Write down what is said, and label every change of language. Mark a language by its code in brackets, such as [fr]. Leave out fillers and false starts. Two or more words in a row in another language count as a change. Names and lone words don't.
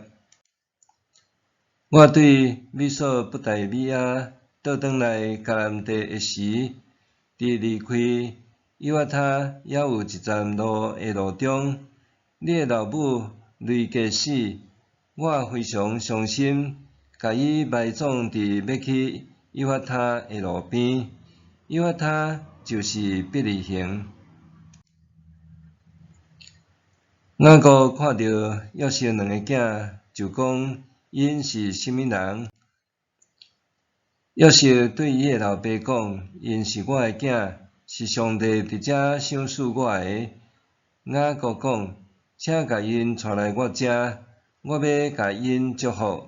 [nan] 我对美索不达米亚倒转来迦南地的时，伫离开以法他还有一站路的路中，你的老母雷格死，我非常伤心，甲伊埋葬伫要去以法他的路边。以法他就是伯利恒。雅各看到约瑟两个囝，就讲因是甚物人。约瑟对伊的老爸讲：因是我的囝，是上帝伫遮赏赐我的。雅各讲：请甲因带来我遮，我要甲因祝福。